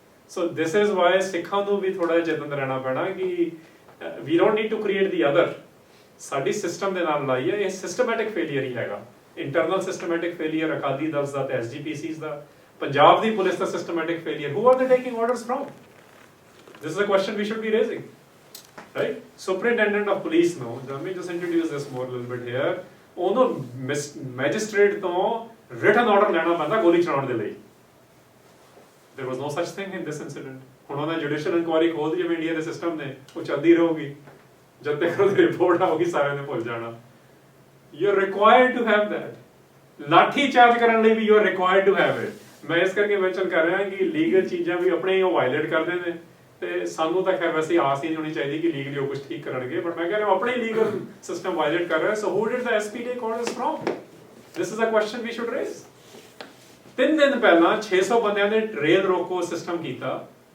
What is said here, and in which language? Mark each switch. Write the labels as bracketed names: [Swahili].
[English] so this is why [Punjabi] ਸਿੱਖਾਂ ਨੂੰ ਵੀ ਥੋੜਾ ਜਿਹਾ ਚੇਤਨ ਰਹਿਣਾ ਪੈਣਾ ਕਿ [English] We don't need to create the other. [Punjabi] ਸਾਡੀ ਸਿਸਟਮ ਦੇ ਨਾਲ ਲਾਈ ਹੈ, ਇਹ ਸਿਸਟਮੈਟਿਕ ਫੇਲੀਅਰ ਹੀ ਹੈਗਾ। Internal systematic failure Akali Dal ਦਾ ਤੇ ਐਸਜੀਪੀਸੀਜ਼ ਦਾ, ਪੰਜਾਬ ਦੀ police ਦਾ systematic failure. [English] Who are they taking orders from? This is a question we should be raising, right? Superintendent of police ਨੂੰ, let me just introduce this more a little bit here, [Punjabi] ਉਹਨੂੰ magistrate ਤੋਂ [English] written order [Punjabi] ਲੈਣਾ ਪੈਂਦਾ ਗੋਲੀ ਚਲਾਉਣ ਦੇ ਲਈ। [English] There was no such thing in this incident. [Punjabi] ਹੁਣ ਉਹਨਾਂ ਜੁਡੀਸ਼ੀਅਲ ਇਨਕੁਆਇਰੀ ਖੋਲ੍ਹ ਜਿਵੇਂ ਇੰਡੀਆ ਦੇ ਸਿਸਟਮ ਨੇ, ਉਹ ਚੱਲਦੀ ਰਹੂਗੀ ਜਦ ਤੱਕ ਉਹਦੀ ਰਿਪੋਰਟ ਆਊਗੀ, ਸਾਰਿਆਂ ਨੇ ਭੁੱਲ ਜਾਣਾ। [English] You are required to have that. [Punjabi] Lathi charge ਕਰਨ ਲਈ ਵੀ [English] you are required to have it। [Punjabi] ਮੈਂ ਇਸ ਕਰਕੇ ਮੈਂਸ਼ਨ ਕਰ ਰਿਹਾ ਕਿ ਲੀਗਲ ਚੀਜ਼ਾਂ ਵੀ ਆਪਣੇ ਉਹ ਵਾਇਲੇਟ ਕਰਦੇ ਨੇ, ਤੇ ਸਾਨੂੰ ਤਾਂ ਖੈਰ ਵੈਸੇ ਆਸ ਹੀ ਨਹੀਂ ਹੋਣੀ ਚਾਹੀਦੀ ਕਿ ਲੀਗਲੀ ਉਹ ਕੁਝ ਠੀਕ ਕਰਨਗੇ, ਬਟ ਮੈਂ ਕਹਿ ਰਿਹਾ ਆਪਣੇ ਲੀਗਲ ਸਿਸਟਮ ਵਾਇਲੇਟ ਕਰ ਰਿਹਾ। [English] So who did the SP take orders from? This is a question we should raise. [Punjabi] 3 ਦਿਨ ਪਹਿਲਾਂ 600 ਬੰਦਿਆਂ ਨੇ ਰੇਲ ਰੋਕੋ ਸਿਸਟਮ ਕੀਤਾ।